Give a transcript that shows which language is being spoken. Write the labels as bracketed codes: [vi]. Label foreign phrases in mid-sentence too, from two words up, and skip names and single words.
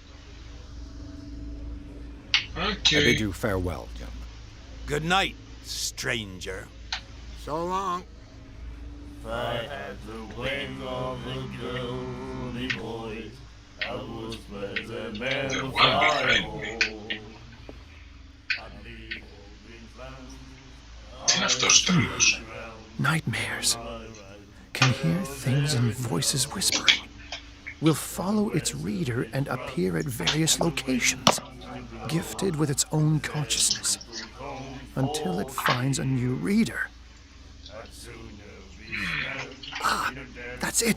[en] Okay. I bid you farewell, gentlemen. Good night, stranger. So long. I had the wings of the golden voice. I was present and The the one behind me. [el] Τι είναι αυτός τρελός? [en] Nightmares. Can hear things and voices whispering. Will follow its reader and appear at various locations, gifted with its own consciousness, until it finds a new reader. Ah, that's it.